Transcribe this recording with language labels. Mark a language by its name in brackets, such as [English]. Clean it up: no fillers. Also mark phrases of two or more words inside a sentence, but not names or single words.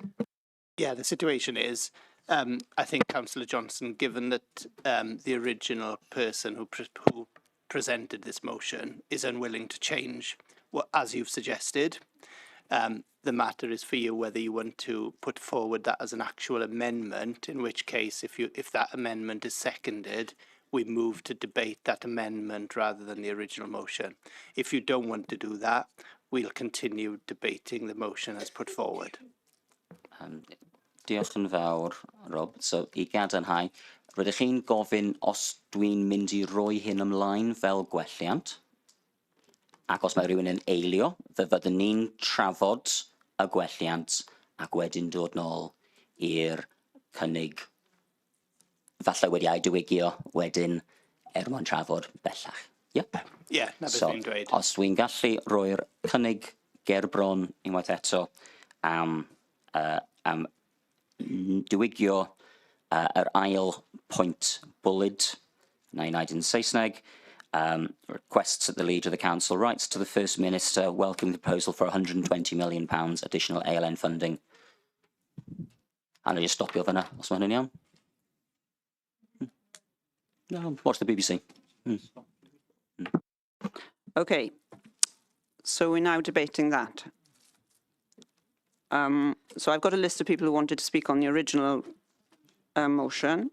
[English] Yeah, the situation is, I think Councillor Johnson, given that the original person who presented this motion is unwilling to change, as you've suggested, the matter is for you whether you want to put forward that as an actual amendment, in which case, if that amendment is seconded, we move to debate that amendment rather than the original motion. If you don't want to do that, we'll continue debating the motion as put forward. [Welsh] Diolch yn fawr, Rob. So, I gadarnhau, rydych chi'n gofyn os dwi'n mynd I roi hyn ymlaen fel gwelliant, ac os mae rhywun yn eilio, fe fyddwn ni'n trafod y gwelliant ac wedyn dod nôl i'r cynnig falle wedi ei diwygio wedyn mwyn trafod bellach. Yeah, na beth So, fi'n dweud. os dwi'n gallu roi'r cynnig ger bron unwaith eto am diwygio yr ail pwynt bwlyd, na i wneud yn Saesneg, [English] requests that the Leader of the Council writes to the First Minister welcoming the proposal for £120 million additional ALN funding. [Welsh] A na i stopio fyna, os mae hynny'n iawn. [English] No, watch the BBC. Okay, so we're now debating that. So I've got a list of people who wanted to speak on the original motion.